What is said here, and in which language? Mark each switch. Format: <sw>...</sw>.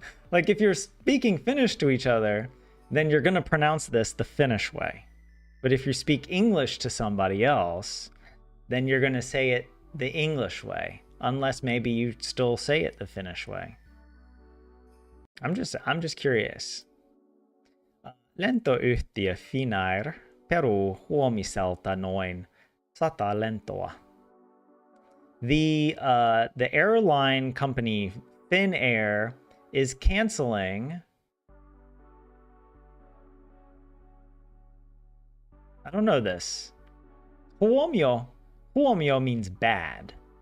<en>Like if you're speaking Finnish to each other, then you're going to pronounce this the Finnish way. But if you speak English to somebody else, then you're going to say it the English way, unless maybe you still say it the Finnish way. I'm just curious.</en> <fi>Lentoyhtiö Finnair peruu huomiselta noin 100 lentoa.</fi> <en>The airline company Finnair is canceling. I don't know this. Huomio means bad.</en>